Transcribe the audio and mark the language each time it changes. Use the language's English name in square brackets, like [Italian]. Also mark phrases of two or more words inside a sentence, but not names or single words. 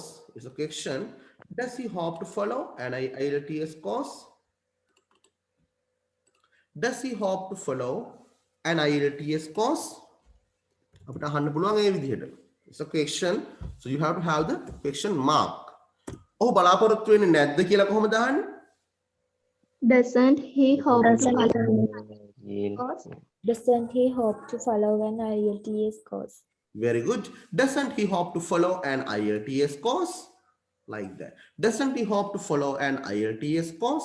[English] Is a question. Does he hope to follow an IELTS course? Does he hope to follow an IELTS course? [Sinhala] අපිට අහන්න පුළුවන් ඒ විදිහට. [English] It's a question. So you have to have the question mark. [Sinhala] ඔහු බලාපොරොත්තු වෙන්නේ නැද්ද කියලා කොහොමද අහන්නේ? [English] Doesn't he hope to Doesn't follow? Doesn't he hope to follow an IELTS course? Very good. Doesn't he hope to follow an IELTS course? Like that. Doesn't he hope to follow an IELTS course?